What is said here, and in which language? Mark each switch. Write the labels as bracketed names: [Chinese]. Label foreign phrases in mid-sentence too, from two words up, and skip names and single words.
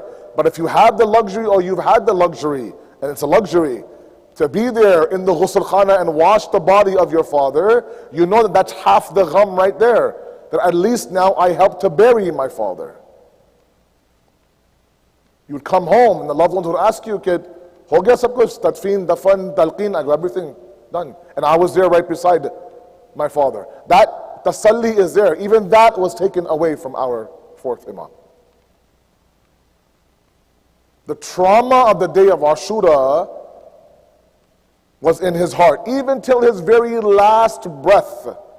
[English] But if you have the luxury, or you've had the luxury, and it's a luxury, to be there in the [Urdu] غسل خانہ [English] and wash the body of your father, you know that that's half the gham right there. That at least now I helped to bury my father. You would come home and the loved ones would ask you, kid, [Urdu] ہو گیا سب کچھ, تدفین، دفن، تلقین, [English] I got everything done. And I was there right beside my father. That tasalli is there. Even that was taken away from our fourth Imam. The trauma of the day of Ashura was in his heart, even till his very last breath.